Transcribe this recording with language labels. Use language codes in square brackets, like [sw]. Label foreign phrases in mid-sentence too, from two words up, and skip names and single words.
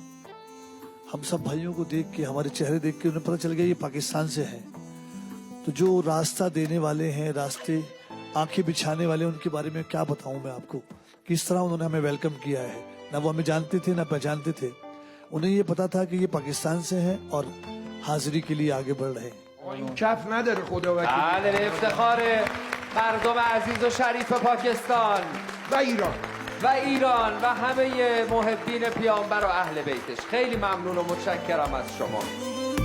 [ur] ہم سب بھائیوں کو دیکھ کے، ہمارے چہرے دیکھ کے انہیں پتہ چل گیا یہ پاکستان سے ہیں. تو جو راستہ دینے والے ہیں، راستے آنکھیں بچھانے والے، ان کے بارے میں کیا بتاؤں میں آپ کو، کس طرح انہوں نے ہمیں ویلکم کیا ہے. نہ وہ ہمیں جانتے تھے نہ پہچانتے تھے، انہیں یہ پتا تھا کہ یہ پاکستان سے ہیں اور حاضری کے لیے آگے بڑھ رہے ہیں. [fa] این کف نداره خدا وکیل. بله، افتخار مردم عزیز و شریف پاکستان و ایران و ایران و همه محبین پیامبر و اهل بیتش. خیلی ممنون و متشکرم از شما.